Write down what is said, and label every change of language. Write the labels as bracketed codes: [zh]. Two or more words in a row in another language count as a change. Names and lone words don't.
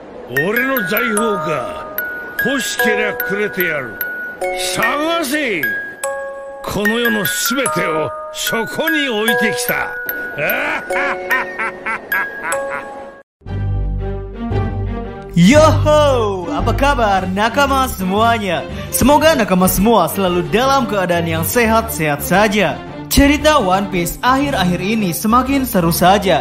[ja] 俺の財宝か。欲しけりゃくれてやる。探せ。この世のすべてをそこに置いてきた。 [id] Yoho, apa kabar nakama semuanya? Semoga nakama semua selalu dalam keadaan yang sehat-sehat saja. Cerita One Piece akhir-akhir ini semakin seru saja.